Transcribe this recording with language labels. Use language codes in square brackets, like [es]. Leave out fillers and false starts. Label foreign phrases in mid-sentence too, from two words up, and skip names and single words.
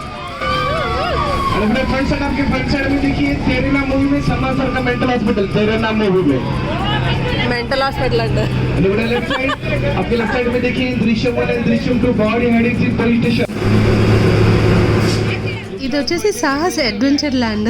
[hi] अपने [en] front side, [hi] आपके [en] front side [hi] में देखिए तेरे नाम मूवी में सलमान सर का [en] mental hospital. [hi] तेरे नाम मूवी में [en] mental hospital [te] అంట. [en] left side, [hi] आपके [en] left side [hi] में देखिए दृश्यम 1 [en] and Drishyam 2 body heading in police station. [te] ఇది వచ్చేసి సాహస్ అడ్వెంచర్ ల్యాండ్.